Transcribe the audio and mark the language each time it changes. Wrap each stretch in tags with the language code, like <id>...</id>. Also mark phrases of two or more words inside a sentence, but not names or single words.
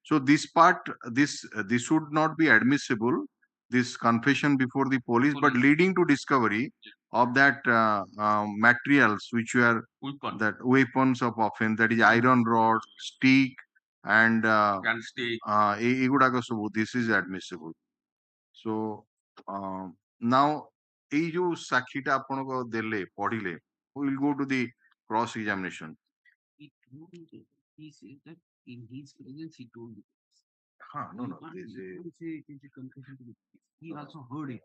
<en>So this part, this should not be admissible, this confession before the police, but leading to discovery of that materials which were Weapon. that weapons of offense, that is iron rod, stick, and Candlestick.</en> <or>ଏଗୁଡାକ ସବୁ,</or> <en>this is admissible. So now</en> <or>ଏଇ ଯୋଉ ସାକ୍ଷୀଟା ଆପଣଙ୍କ ଦେଲେ ପଢିଲେ,</or> <en>we will go to the cross examination. He told you that. He says that in his presence he told you. No, You can't say it is a confession to the police. He also heard it.</en>